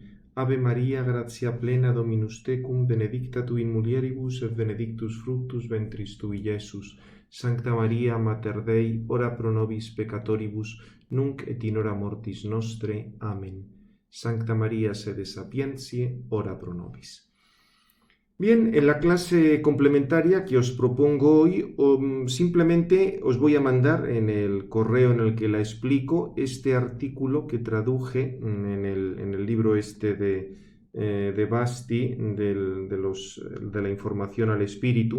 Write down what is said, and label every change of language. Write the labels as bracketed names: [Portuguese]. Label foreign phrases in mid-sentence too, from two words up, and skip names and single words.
[Latin] Ave Maria, gratia plena Dominus tecum, benedicta tu in mulieribus et benedictus fructus ventris tui, Iesus. Sancta Maria, Mater Dei, ora pro nobis peccatoribus, nunc et in hora mortis nostre. Amen. Sancta Maria, sede sapientiae, ora pro nobis. [Spanish] Bien, en la clase complementaria que os propongo hoy, simplemente os voy a mandar en el correo en el que la explico este artículo que traduje en el libro este de Basti, de la información al espíritu.